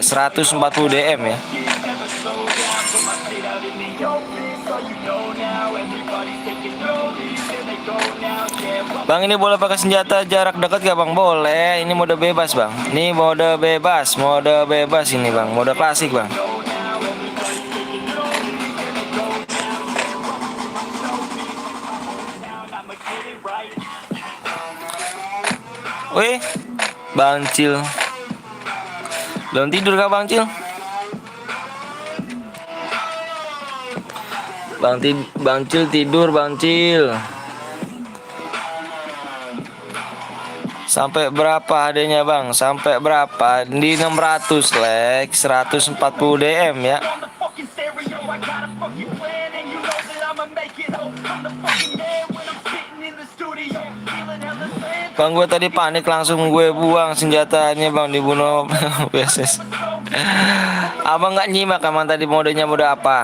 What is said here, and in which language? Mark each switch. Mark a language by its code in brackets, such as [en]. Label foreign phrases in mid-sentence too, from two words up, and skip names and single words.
[id] 140 DM ya. Bang ini boleh pakai senjata jarak dekat gak bang? Boleh. Ini mode bebas bang. Ini mode bebas ini bang. Mode klasik bang. Wih, Bang Cil. Belum tidur kah Bang Cil? Bang Cil tidur Bang Cil. Sampai berapa adanya bang? Sampai berapa? Di 600 like 140 DM ya. Bang gue tadi panik langsung gue buang senjatanya bang dibunuh BSS. Abang nggak nyimak emang tadi modenya mode apa?